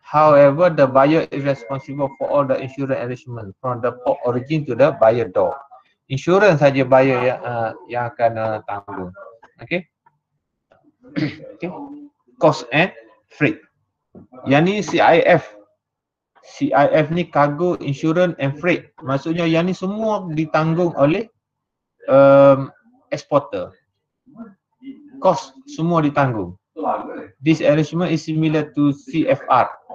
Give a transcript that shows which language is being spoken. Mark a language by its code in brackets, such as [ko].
[en] However, the buyer is responsible for all the insurance arrangement from the port origin to the buyer door. [ms] Insurans saja buyer yang akan tanggung. Okay? Okay. [en] Cost and freight. [ms] Yang ni CIF. CIF ni cargo, insurance and freight. Maksudnya yang ni semua ditanggung oleh exporter. Cost semua ditanggung. [en] This arrangement is similar to CFR.